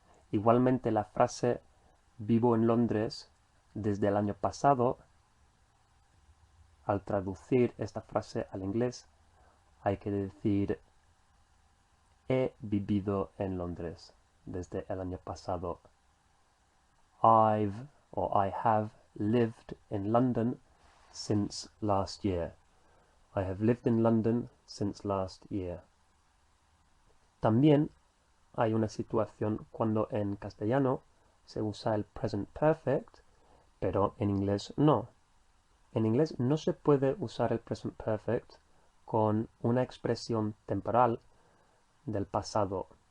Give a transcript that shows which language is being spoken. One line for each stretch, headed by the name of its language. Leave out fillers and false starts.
Spanish: Igualmente la frase vivo en Londres desde el año pasado, al traducir esta frase al inglés, hay que decir he vivido en Londres desde el año pasado.
English: I've or I have lived in London since last year. I have lived in London since last year.
Spanish: También hay una situación cuando en castellano se usa el present perfect, pero en inglés no. En inglés no se puede usar el present perfect con una expresión temporal del pasado.